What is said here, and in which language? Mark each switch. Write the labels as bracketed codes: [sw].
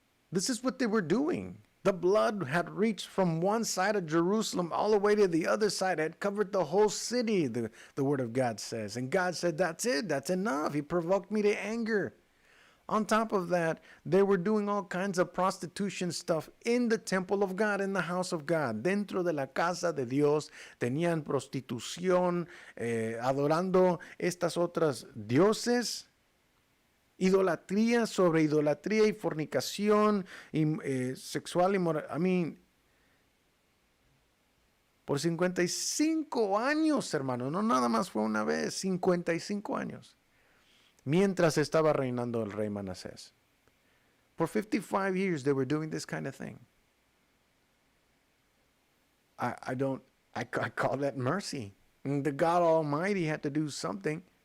[en] This is what they were doing. The blood had reached from one side of Jerusalem all the way to the other side. It had covered the whole city, the word of God says. And God said, that's it, that's enough. He provoked me to anger. On top of that, they were doing all kinds of prostitution stuff in the temple of God, in the house of God. [es] Dentro de la casa de Dios tenían prostitución, adorando estas otras dioses. Idolatría sobre idolatría y fornicación y sexual inmoral. Por 55 años, hermano, no nada más fue una vez, 55 años. Mientras estaba reinando el rey Manasés. [en] For 55 years they were doing this kind of thing. I call that mercy. And the God Almighty had to do something.